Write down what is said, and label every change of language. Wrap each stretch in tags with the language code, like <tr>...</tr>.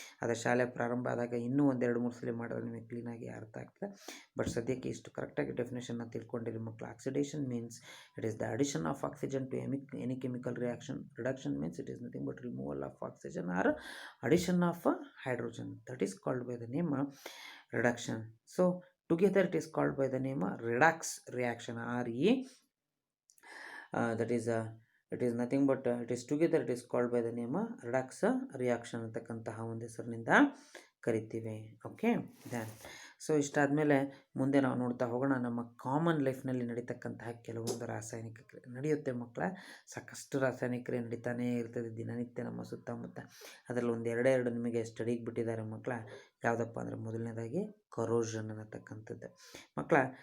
<kn>ಅದರ ಶಾಲೆ ಪ್ರಾರಂಭ ಆದಾಗ ಇನ್ನೂ 1-2-3 ಸಲ ಮಾಡಿದ್ರೆ ನಿಮಗೆ ಕ್ಲೀನಾಗಿ ಅರ್ಥ ಆಗ್ತದೆ. ಬಟ್ ಸದ್ಯಕ್ಕೆ ಇಷ್ಟು ಕರೆಕ್ಟಾಗಿ ಡೆಫಿನೇಷನ್ನ ತಿಳ್ಕೊಂಡಿರಿ ಮಕ್ಕಳು.</kn> <en>Oxidation means it is the addition of oxygen to any chemical reaction. Reduction means it is nothing but removal of oxygen or addition of hydrogen. That is called by the name reduction. So together it is called by the name redox reaction. RE that is it is nothing but it is together it is called by the name redox reaction</en> <kn>ಅಂತಕ್ಕಂತಹ ಒಂದು ಹೆಸರಿನಿಂದ ಕರಿತೀವಿ. Okay, then so ಇಷ್ಟಾದಮೇಲೆ ಮುಂದೆ ನಾವು ನೋಡ್ತಾ ಹೋಗೋಣ. ನಮ್ಮ common ಲೈಫ್ನಲ್ಲಿ ನಡೀತಕ್ಕಂತಹ ಕೆಲವೊಂದು ರಾಸಾಯನಿಕ ಕ್ರಿಯೆ ನಡೆಯುತ್ತೆ ಮಕ್ಕಳ. ಸಾಕಷ್ಟು ರಾಸಾಯನಿಕ ಕ್ರಿಯೆ ನಡೀತಾನೇ ಇರ್ತದೆ ದಿನನಿತ್ಯ ನಮ್ಮ ಸುತ್ತಮುತ್ತ. ಅದರಲ್ಲಿ ಒಂದು ಎರಡೆರಡು ನಿಮಗೆ ಸ್ಟಡಿಗೆ ಬಿಟ್ಟಿದ್ದಾರೆ ಮಕ್ಕಳ. ಯಾವುದಪ್ಪ ಅಂದರೆ ಮೊದಲನೇದಾಗಿ ಕರೋಷನ್ ಅನ್ನತಕ್ಕಂಥದ್ದು ಮಕ್ಕಳ.</kn>